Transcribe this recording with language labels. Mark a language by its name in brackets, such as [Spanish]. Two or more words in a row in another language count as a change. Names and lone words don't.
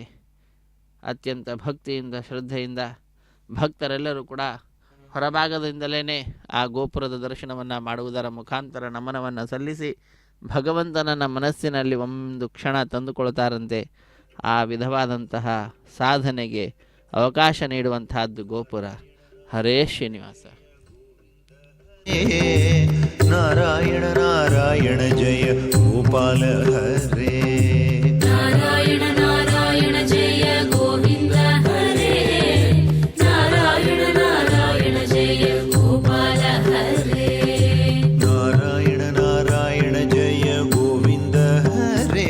[Kannada] ಅತ್ಯಂತ ಭಕ್ತಿಯಿಂದ ಶ್ರದ್ಧೆಯಿಂದ ಭಕ್ತರೆಲ್ಲರೂ ಕೂಡ ಹೊರಭಾಗದಿಂದಲೇ ಆ ಗೋಪುರದ ದರ್ಶನವನ್ನು ಮಾಡುವುದರ ಮುಖಾಂತರ ನಮನವನ್ನು ಸಲ್ಲಿಸಿ ಭಗವಂತನನ್ನ ಮನಸ್ಸಿನಲ್ಲಿ ಒಂದು ಕ್ಷಣ ತಂದುಕೊಳ್ತಾರಂತೆ. ಆ ವಿಧವಾದಂತಹ ಸಾಧನೆಗೆ ಅವಕಾಶ ನೀಡುವಂತಹದ್ದು ಗೋಪುರ. [Sanskrit] ಹರೇ ಶ್ರೀನಿವಾಸ. ನಾರಾಯಣ ನಾರಾಯಣ ಜಯ ಗೋಪಾಲ ಹರೇ. ನಾರಾಯಣ ನಾರಾಯಣ ಜಯ ಗೋವಿಂದ ಹರೇ. ನಾರಾಯಣ ನಾರಾಯಣ ಜಯ ಗೋಪಾಲ ಹರೇ. ನಾರಾಯಣ ನಾರಾಯಣ ಜಯ ಗೋವಿಂದ ಹರೇ.